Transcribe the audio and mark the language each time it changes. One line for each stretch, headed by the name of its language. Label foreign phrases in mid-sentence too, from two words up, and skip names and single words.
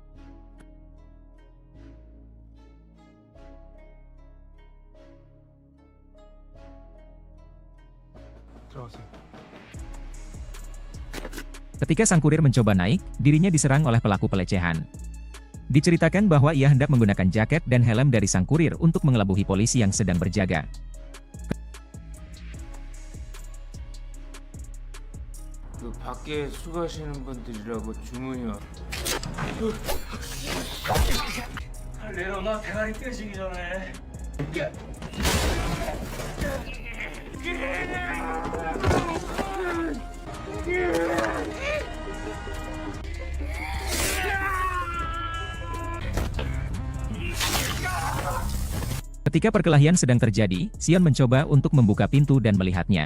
Indonesian: Ketika sang kurir mencoba naik, dirinya diserang oleh pelaku pelecehan. Diceritakan bahwa ia hendak menggunakan jaket dan helm dari sang kurir untuk mengelabuhi polisi yang sedang berjaga.
Korean: 밖에 수고하시는 분들이라고 주문이 와. 내려놔, 대가리 깨지기 전에.
Indonesian: Ketika perkelahian sedang terjadi, Sion mencoba untuk membuka pintu dan melihatnya.